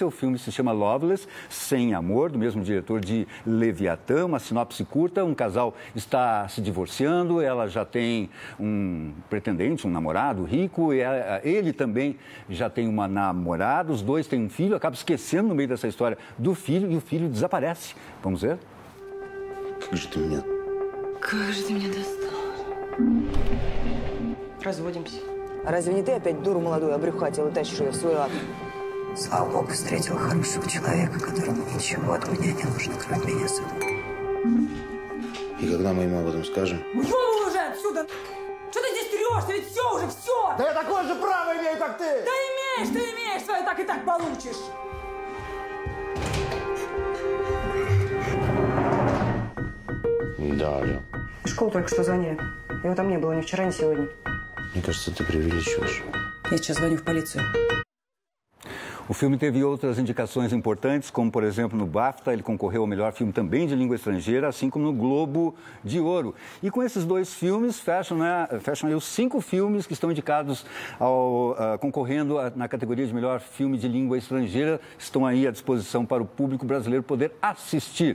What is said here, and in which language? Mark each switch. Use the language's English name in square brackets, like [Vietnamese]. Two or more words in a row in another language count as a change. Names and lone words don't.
[Portuguese] O filme se chama Loveless, Sem Amor, do mesmo diretor de Leviatã, uma sinopse curta. Um casal está se divorciando, ela já tem um pretendente, um namorado rico, e ele também já tem uma namorada, os dois têm um filho, acaba esquecendo no meio dessa história do filho e o filho desaparece. Vamos ver? [Russian] Как же ты меня достал? Разводимся. А разве не ты опять дуру молодую обрюхатила, тащишь ее в свой ад? Слава Богу, встретила хорошего человека, которому ничего от меня не нужно, кроме меня самого. И когда мы ему об этом скажем? Ушел уже отсюда! Что ты здесь трешься? Ведь все уже, все! Да я такое же право имею, как ты! Да имеешь, свое так и так получишь! Да, алло. Школу только что звонили. Его там не было ни вчера, ни сегодня. Мне кажется, ты преувеличиваешь. Я сейчас звоню в полицию. [Portuguese] O filme teve outras indicações importantes, como, por exemplo, no BAFTA, ele concorreu ao melhor filme também de língua estrangeira, assim como no Globo de Ouro. E com esses dois filmes, fecham aí os 5 filmes que estão indicados concorrendo na categoria de melhor filme de língua estrangeira, estão aí à disposição para o público brasileiro poder assistir.